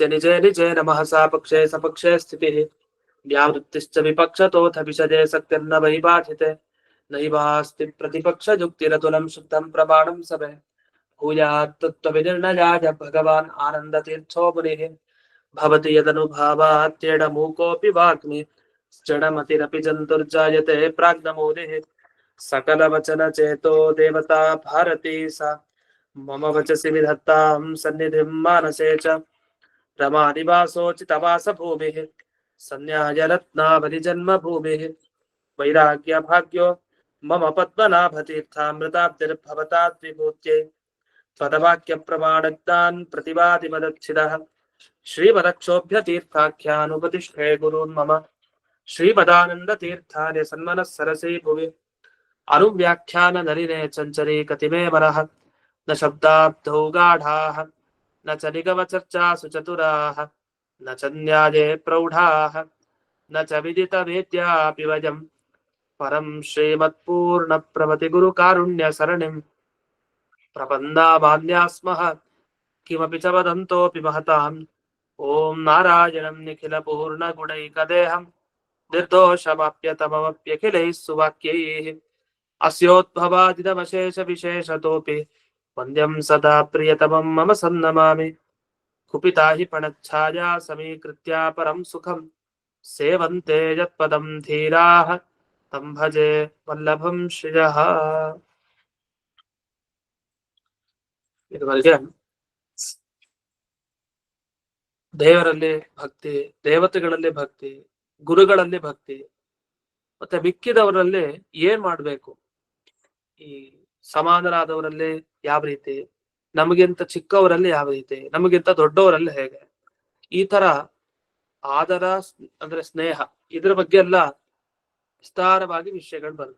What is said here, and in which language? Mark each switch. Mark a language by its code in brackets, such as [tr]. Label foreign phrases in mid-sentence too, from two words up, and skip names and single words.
[sa] ನಿಜೇ ನಿಜೇ ನಮಃ ಸಾ ಪಕ್ಷೇ ಸಪಕ್ಷೇ ಸ್ಥಿತಿಃ ವ್ಯಾವೃತ್ತಿಶ್ಚ ವಿಪಕ್ಷತೋಥ ವಿಶಜೇ ಸತ್ಯನ್ನ ವೈಪಾಠಿತೆ ನೈವಾಸ್ತಿ ಪ್ರತಿಪಕ್ಷ ಯುಕ್ತಿರತುಲಂ ಶುದ್ಧಂ ಪ್ರಮಾಣಂ ಸಭೆ ಭೂಯಾತ್ ತತ್ತ್ವವಿನಿರ್ಣಯಾಯ ಭಗವಾನ್ ಆನಂದತೀರ್ಥೋ ಮುನಿಃ ಭವತಿ ಯದನುಭಾವಾತ್ಯೇಡ ಮೂಕೋಪಿ ವಾಗ್ಮಿ ಜಡಮತಿರಪಿ ಜಂತುರ್ಜಾಯತೆ ಪ್ರಾಜ್ಞಮೂಲಿಃ ಸಕಲ ವಚನ ಚೇತೋ ದೇವತಾ ಭಾರತೀ ಸಾ ಮಮ ವಚಸಿ ವಿಧತ್ತಾಂ ಸನ್ನಿಧಿಂ ಮಾನಸೇ ಚ ರಮಾ ನಿವಾಸೋಚಿತವಾಸ ಭೂಮಿಃ ಸನ್ಯಾಯ ರತ್ನಾವಲಿ ಜನ್ಮ ಭೂಮಿಃ ವೈರಾಗ್ಯ ಭಾಗ್ಯೋ ಮಮ ಪದ್ಮನಾಭತೀರ್ಥಾಮೃತಾಬ್ಧಿರ್ಭವತಾತ್ ವಿಭೂತ್ಯೈ ಪದವಾಕ್ಯ ಪ್ರಮಾಣಜ್ಞಾನ್ ಪ್ರತಿವಾದಿ ಮದಚ್ಛಿದಃ ಶ್ರೀಮದಕ್ಷೋಭ್ಯ ತೀರ್ಥಾಖ್ಯಾನುಪತಿಷ್ಠೇ ಗುರೂನ್ ಮಮ ಶ್ರೀಮದಾನಂದ ತೀರ್ಥಾರ್ಯ ಸನ್ಮನಃ ಸರಸೀ ಭುವಿ ಅನುವ್ಯಾಖ್ಯಾನ ನಲಿನೇ ಚಂಚರೀ ಕತಿಮೇ ಮನಃ ನ ಶಬ್ದಾಬ್ಧೌ ಗಾಢಾಃ ನ ಚ ನಿಗಮಚರ್ಚಾಸು ಚತುರಾಃ ನ ಚ ನ್ಯಾಯೇ ಪ್ರೌಢಾಃ ನ ಚ ವಿದಿತ ವೇದ್ಯಾಪಿ ವಯಂ ಪರಂ ಶ್ರೀಮತ್ಪೂರ್ಣ ಪ್ರಮತಿ ಗುರು ಕಾರುಣ್ಯ ಸರಣಿಂ ಪ್ರಪನ್ನಾಮಾನ್ಯಾಸ್ಮಃ ಕಿಮಪಿ ಚ ವದಂತೋಪಿ ಮಹತಾಂ. ಓಂ ನಾರಾಯಣಂ ನಿಖಿಲ ಪೂರ್ಣ ಗುಣೈಕದೇಹಂ ನಿರ್ದೋಷಮಾಪ್ಯತಮಮಪ್ಯಖಿಲೈಃ ಸುವಾಕ್ಯೈಃ ಅಸ್ಯೋದ್ಭವಾದಿದಮಶೇಷ ವಿಶೇಷತೋಪಿ ವಂದ್ಯಂ ಸದಾ ಪ್ರಿಯತಮಂ ಮಮ ಸನ್ನಮಾಮಿ. ಕುಪಿತಾ ಹಿ ಪಣಚ್ಛಾಯಾ ಸಮೀಕೃತ್ಯ ಪರಂ ಸುಖಂ ಸೇವಂತೆ ಯತ್ಪದಂ ಧೀರಾಃ ತಂ ಭಜೆ ವಲ್ಲಭಂ ಶ್ರಿಯಃ. [kn] ಇದುವರೆಗೆ ದೇವರಲ್ಲಿ ಭಕ್ತಿ, ದೇವತೆಗಳಲ್ಲಿ ಭಕ್ತಿ, ಗುರುಗಳಲ್ಲಿ ಭಕ್ತಿ, ಮತ್ತೆ ಮಿಕ್ಕಿದವರಲ್ಲಿ ಏನ್ ಮಾಡ್ಬೇಕು, ಈ ಸಮಾನರಾದವರಲ್ಲಿ ಯಾವ ರೀತಿ, ನಮಗಿಂತ ಚಿಕ್ಕವರಲ್ಲಿ ಯಾವ ರೀತಿ, ನಮಗಿಂತ ದೊಡ್ಡವರಲ್ಲಿ ಹೇಗೆ, ಈ ತರ ಆದರ ಅಂದ್ರೆ ಸ್ನೇಹ, ಇದ್ರ ಬಗ್ಗೆ ಎಲ್ಲ ವಿಸ್ತಾರವಾಗಿ ವಿಷಯಗಳು ಬಂತು.